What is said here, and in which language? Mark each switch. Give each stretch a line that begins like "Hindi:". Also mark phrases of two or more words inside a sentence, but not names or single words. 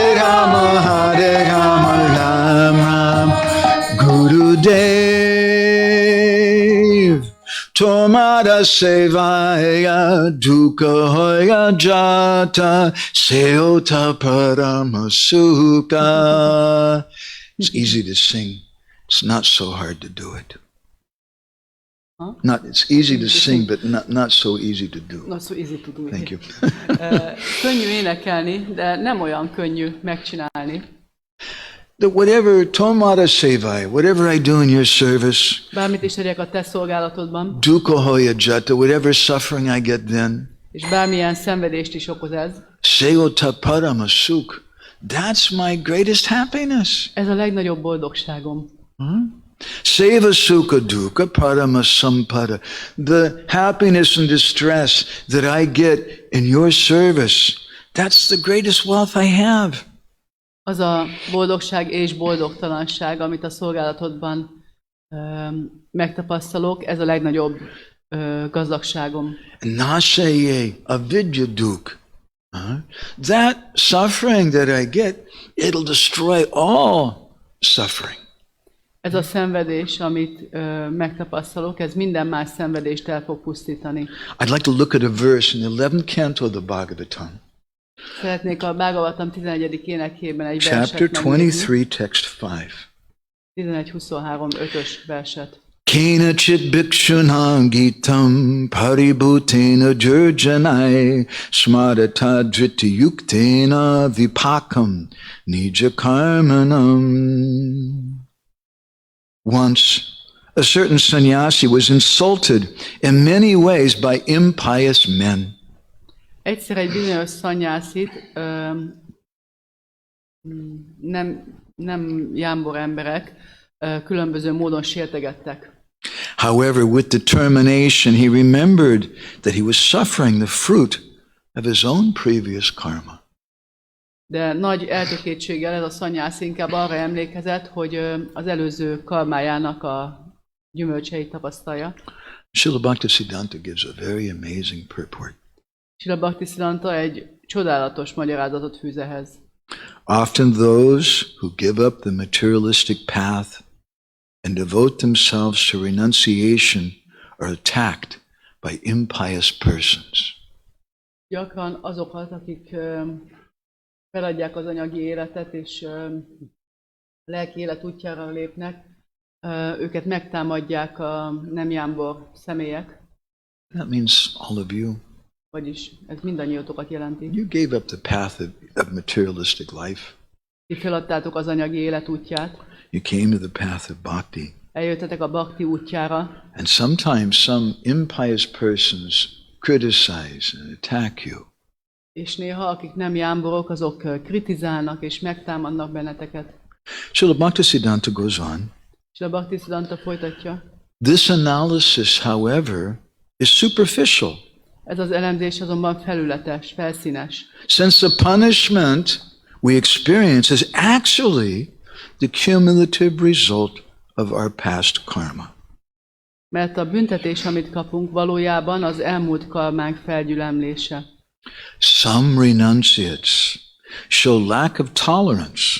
Bangla: হরে রাম, রাম রাম, গুরুদেব, তোমার সেবায়, দুঃখ হয় যত, সেও ত পরম সুখ.
English: It's easy to sing. It's not so hard to do it. Huh? It's easy to sing, but not so easy to do. Not so easy to do. Thank you.
Hungarian: Könnyű énekelni, de nem olyan könnyű megcsinálni.
English: That whatever
Bangla: তোমার সেবায়,
English: whatever I do in your service,
Hungarian: Bármit is tegyek a te szolgálatodban,
Bangla: দুঃখ হয় যত,
English: whatever suffering I get then,
Hungarian: és bármilyen szenvedést is okoz ez,
Bangla: সেও ত পরম সুখ,
English: that's my greatest happiness.
Hungarian: ez a legnagyobb boldogságom.
Bangla: সেবা সুখ দুঃখ পরম সম্পদ,
English: the happiness and distress that I get in your service, that's the greatest wealth I have.
Hungarian: Az a boldogság és boldogtalanság, amit a szolgálatodban megtapasztalok, ez a legnagyobb gazdagságom.
Bangla: নাশয়ে অবিদ্যা দুঃখ.
English: That suffering that I get, it'll destroy all suffering.
Hungarian: Ez a szenvedés, amit megtapasztalok, ez minden más szenvedést el fog pusztítani.
English: I'd like to look at a verse in the 11th canto of the Bhagavatam.
Hungarian: Szeretnék a Bhagavatam 11. énekében egy
English: Chapter
Hungarian: verset megnézni.
English: 23, text 5.
Hungarian: 11-23-5-ös verset.
Sanskrit: केनचिद् भिक्षुणा गीतं परिभूतेन दुर्जनैः स्मरता धृति युक्तेन विपाकं निज कर्मणाम्.
English: Once, a certain sannyasi was insulted in many ways by impious men.
Hungarian: Egyszer egy bizonyos szanyászit nem jámbor emberek különböző módon sértegettek.
English: However, with determination, he remembered that he was suffering the fruit of his own previous karma.
Hungarian: De nagy eltökéltséggel ez a szanyász inkább arra emlékezett, hogy az előző karmájának a gyümölcseit tapasztalja.
English: Srila Bhaktisiddhanta gives a very amazing purport.
Hungarian: Srila Bhaktisiddhanta egy csodálatos magyarázatot fűz ehhez.
English: Often those who give up the materialistic path and devote themselves to renunciation are attacked by impious persons.
Hungarian: Gyakran azokat, akik feladják az anyagi életet és lelki élet útjára lépnek, őket megtámadják a nem jámbor személyek.
English: That means all of you.
Hungarian: Vagyis ez mindannyiótokat jelenti.
English: You gave up the path of materialistic life.
Hungarian: Ti feladtátok az anyagi élet útját.
English: You came to the path of bhakti.
Hungarian: Eljöttetek a bhakti útjára.
English: And sometimes some impious persons criticize and attack you.
Hungarian: És néha akik nem jámborok, azok kritizálnak és megtámadnak benneteket.
English: Srila Bhaktisiddhanta goes on.
Hungarian: És a Bhaktisiddhanta folytatja.
English: This analysis, however, is superficial.
Hungarian: Ez az elemzés azonban felületes, felszínes.
English: Since the punishment we experience is actually the cumulative result of our past karma.
Hungarian: Mert a büntetés, amit kapunk, valójában az elmúlt karmánk felgyülemlése.
English: Some renunciates show lack of tolerance.